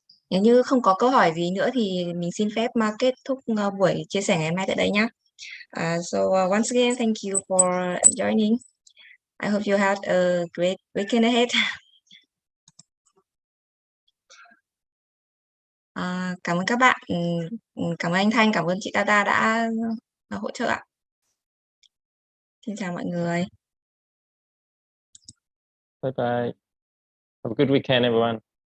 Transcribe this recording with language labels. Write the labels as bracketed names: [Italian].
[Vietnamese] Nếu như không có câu hỏi gì nữa thì mình xin phép kết thúc buổi chia sẻ ngày hôm nay tại đây nhé. [English] So once again, thank you for joining. I hope you had a great weekend ahead. [Vietnamese] Cảm ơn các bạn. Cảm ơn anh Thanh, cảm ơn chị Tata đã hỗ trợ ạ. Xin chào mọi người. [English] Bye bye. Have a good weekend, everyone.